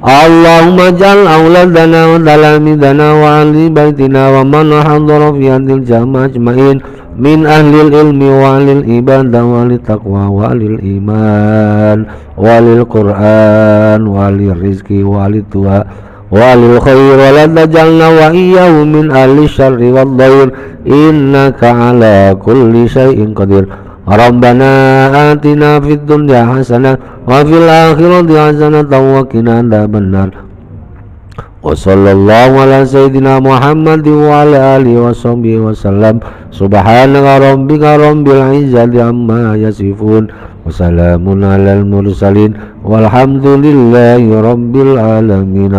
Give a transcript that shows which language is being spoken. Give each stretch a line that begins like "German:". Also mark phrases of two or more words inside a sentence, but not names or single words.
Arabic: اللهم اجعل أولادنا وتلامذتنا وأهل بيتنا ومن حضر في هذه الجماعة أجمعين من أهل العلم وأهل العبادة وأهل التقوى وأهل الإيمان وأهل القرآن وأهل الرزق وأهل الطها وأهل الخير ولا تجعلنا وإياهم من أهل الشر والضير إنك على كل شيء قدير. ربنا آتنا في الدنيا حسنة وفي الآخرة حسنة وقنا عذاب النار. وصلى الله على سيدنا محمد وعلى آله وصحبه وسلم. سبحانك ربك رب العزة عما يصفون وسلام على المرسلين والحمد لله رب العالمين.